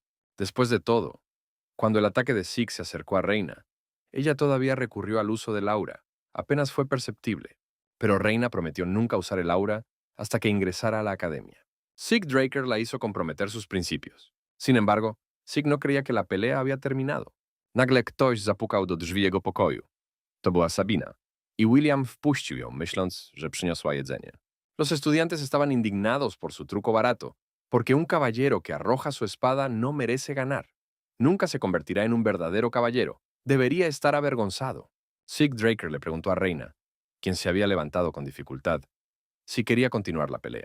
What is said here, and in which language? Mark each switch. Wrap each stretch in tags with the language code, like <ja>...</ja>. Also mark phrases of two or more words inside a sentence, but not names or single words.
<es>Después de todo, cuando el ataque de Sig se acercó a Reina, ella todavía recurrió al uso del aura. Apenas fue perceptible. Pero Reina prometió nunca usar el aura hasta que ingresara a la academia. Sig Draker la hizo comprometer sus principios. Sin embargo, Sig no creía que la pelea había terminado.</es> <pl>Nagle ktoś zapukał do drzwi jego pokoju. To była Sabina. I William wpuścił ją, myśląc, że przyniosła jedzenie.</pl> <es>Los estudiantes estaban indignados por su truco barato, porque un caballero que arroja su espada no merece ganar. Nunca se convertirá en un verdadero caballero. Debería estar avergonzado. Sig Draker le preguntó a Reina, quien se había levantado con dificultad, si quería continuar la pelea.</es>